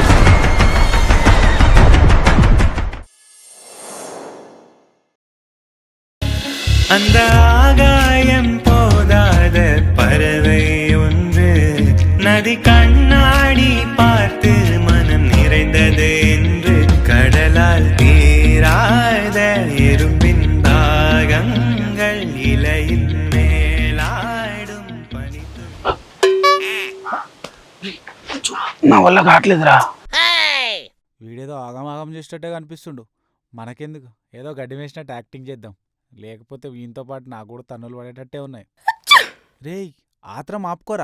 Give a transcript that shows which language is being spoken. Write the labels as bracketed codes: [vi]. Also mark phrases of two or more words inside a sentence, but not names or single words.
[ta] அந்த ஆகாயம் போதாத பறவை ஒன்று நதி கண்ணாடி பார்த்து மனம் நிறைந்தது என்று கடலால் தீராத எறும்பின் தாகங்கள் இலையில் மேலாடும் பனித்து. [te] నా వల్ల కావట్లేదురా. వీడేదో ఆగమాగం చేసేటట్టే కనిపిస్తుండు. మనకెందుకు, ఏదో గడ్డి వేసినట్టు యాక్టింగ్ చేద్దాం. లేకపోతే వీనితో పాటు నాకు కూడా తన్నులు పడేటట్టే ఉన్నాయి. రేయ్ ఆత్రం ఆపుకోరా.